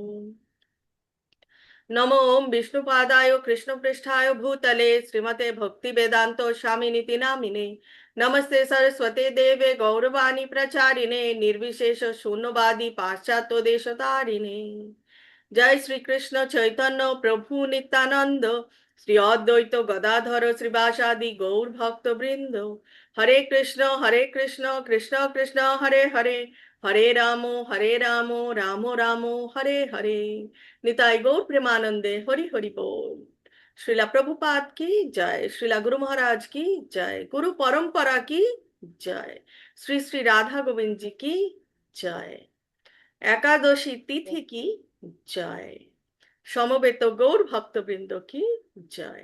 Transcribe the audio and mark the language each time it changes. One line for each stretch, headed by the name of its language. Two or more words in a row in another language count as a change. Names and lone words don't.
Sanskrit: नमो ओम विष्णुपादाय कृष्णपृष्ठाय भूतले श्रीमते भक्तिवेदान्त स्वामिनिति नामिने। नमस्ते सरस्वते देवे गौरवाणी प्रचारिणे निर्विशेष शून्यवादी पाश्चात्य देशतारिणे। जय श्री कृष्ण चैतन्य प्रभु नित्यानंद श्री अद्वैत गदाधर श्रीवासादि गौर भक्त वृंद। हरे कृष्ण कृष्ण कृष्ण हरे हरे हरे रामो राम राम हरे हरे। निताई गौर प्रेमानंदे हरि हरि बोल।
Hindi: श्रीला प्रभुपाद की जय। श्रीला गुरु महाराज की जय। गुरु परंपरा की जय। श्री श्री राधा गोविंद जी की जय। एकादशी तिथि की जय।
Bangla: সমবেত গৌর ভক্তবৃন্দ কি জয়।